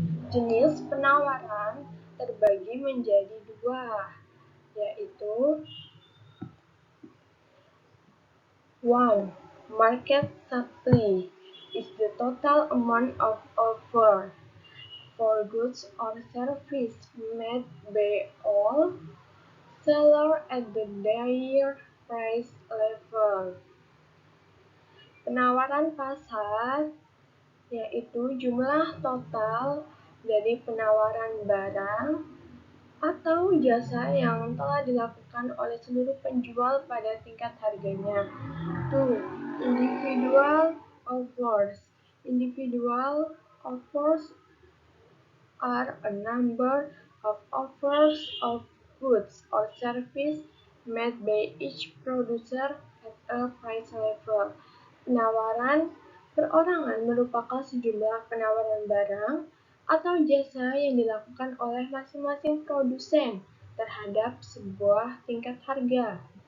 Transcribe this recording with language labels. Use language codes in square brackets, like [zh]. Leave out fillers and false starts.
[id] Jenis penawaran terbagi menjadi dua, yaitu 1. [en] Market supply is the total amount of offer for goods or service made by all sellers at their price level. [id] Penawaran pasar yaitu jumlah total dari penawaran barang atau jasa yang telah dilakukan oleh seluruh penjual pada tingkat harganya. [en] 2. Individual offers. Individual offers are a number of offers of goods or service made by each producer at a price level. [id] Penawaran perorangan merupakan sejumlah penawaran barang atau jasa yang dilakukan oleh masing-masing produsen terhadap sebuah tingkat harga.